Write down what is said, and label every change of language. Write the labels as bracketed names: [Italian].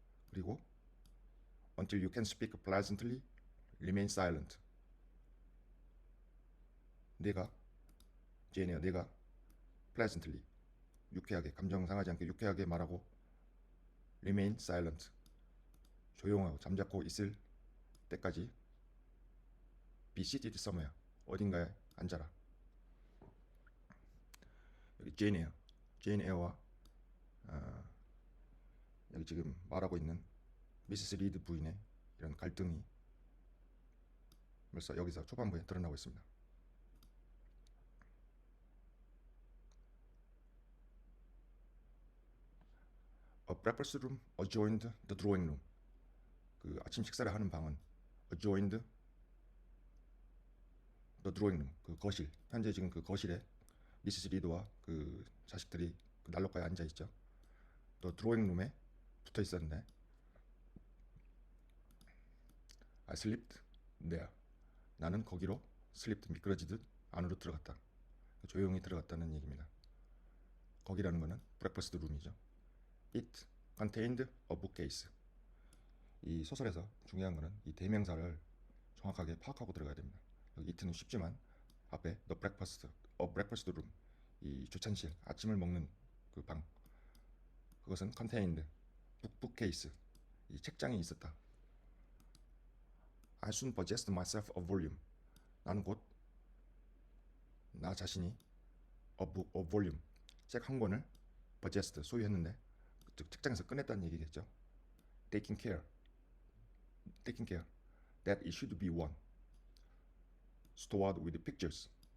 [Korean] 그리고 [English] until you can speak pleasantly, remain silent. [Korean] 제인이야, 내가 pleasantly, 유쾌하게, 감정 상하지 않게 유쾌하게 말하고 [English] remain silent, [Korean] 조용하고 잠자코 있을 때까지 [English] be seated somewhere, [Korean] 어딘가에 앉아라. 여기 제인 에어와 여기 지금 말하고 있는 미시스 리드 부인의 이런 갈등이 벌써 여기서 초반부에 드러나고 있습니다. [English] A breakfast room adjoined the drawing room. [Korean] 그 아침 식사를 하는 방은 [English] adjoined the drawing room, [Korean] 그 거실. 현재 지금 그 거실에 미시스 리드와 그 자식들이 그 난로가에 앉아 있죠. 또 드로잉 룸에 붙어 있었는데 [English] I slept there. [Korean] 나는 거기로 slept, 미끄러지듯 안으로 들어갔다. 조용히 들어갔다는 얘기입니다. 거기라는 거는 브렉퍼스트 룸이죠. [English] It contained a bookcase. [Korean] 이 소설에서 중요한 거는 이 대명사를 정확하게 파악하고 들어가야 됩니다. 여기 it는 쉽지만 앞에 [English] the breakfast, a breakfast room, [Korean] 이 주찬실, 아침을 먹는 그 방, 그것은 contained, bookcase, 이 책장이 있었다. [English] I soon possessed myself a volume. [Korean] 나는 곧 나 자신이 a volume, 책 한 권을 possessed, 소유했는데 즉 책장에서 꺼냈다는 얘기겠죠. [English] Taking care that it should be one, stored with pictures.